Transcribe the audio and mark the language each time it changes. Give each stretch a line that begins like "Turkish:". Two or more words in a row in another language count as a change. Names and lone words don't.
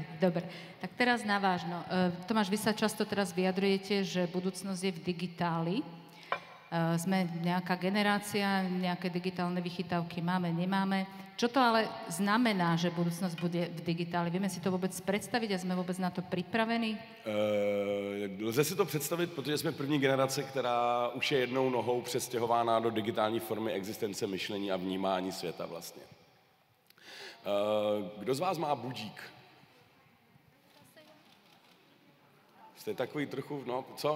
Slovak: Dobre, tak teraz na vážno. Tomáš, vy sa často teraz vyjadrujete, že budúcnosť je v digitáli. Sme nejaká generácia, nejaké digitálne vychytávky máme, nemáme. Čo to ale znamená, že budúcnosť bude v digitáli? Vieme si to vôbec predstaviť a sme vôbec na to pripravení?
Czech: Lze si to představit, protože jsme první generace, která už je jednou nohou přestěhována do digitální formy existence, myšlení a vnímání světa vlastně. Kdo z vás má budík? Jste takový trochu, no, co?